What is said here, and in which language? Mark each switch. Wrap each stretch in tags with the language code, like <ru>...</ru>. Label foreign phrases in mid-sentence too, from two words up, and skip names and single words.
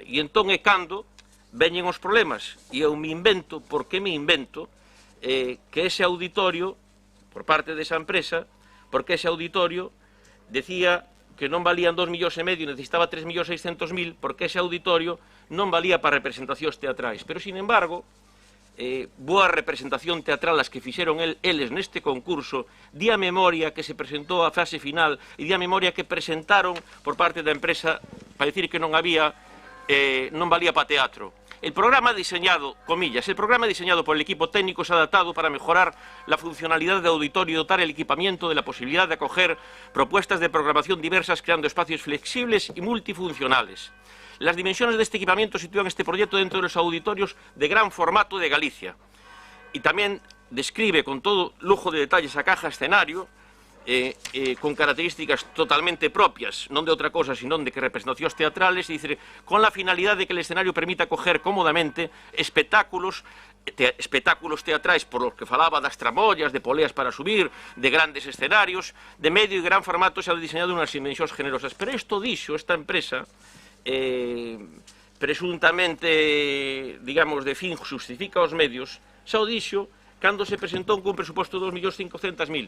<gl>E entón é cando veñen os problemas, e eu me invento, porque me invento, que ese auditorio, por parte desa empresa, porque ese auditorio decía que non valían 2,5 millóns, necesitaba 3,600,000, porque ese auditorio non valía para representacións teatrais. Pero,</gl> <es>sin embargo,</es> <gl>boa representación teatral as que fixeron eles neste concurso, di a memoria que se presentou a fase final e di a memoria que presentaron por parte da empresa para dicir que non valía para teatro.</gl> <es>El programa diseñado, comillas, el programa diseñado por el equipo técnico es adaptado para mejorar la funcionalidad de auditorio y dotar el equipamiento de la posibilidad de acoger propuestas de programación diversas, creando espacios flexibles y multifuncionales. Las dimensiones de este equipamiento sitúan este proyecto dentro de los auditorios de gran formato de Galicia. Y también describe con todo lujo de detalles a caja escenario, con características totalmente propias,</es> <gl>non de outra cosa,</gl> <es>sino de que representacións teatrales, e dice, con la finalidad de que el escenario permita acoger cómodamente</es> <gl>espectáculos teatrais,</gl> <es>por los que</es> <gl>falaba das tramoyas,</gl> <es>de poleas para subir, de grandes escenarios,</es> <gl>de medio e gran formato,</gl> <es>se ha diseñado</es> <gl>unhas dimensións</gl> <es>generosas.</es> <gl>Pero isto dixo esta empresa, presuntamente, digamos, de fin justifica os medios, xa o dixo cando se presentou cun presuposto de 2,500,000.</gl>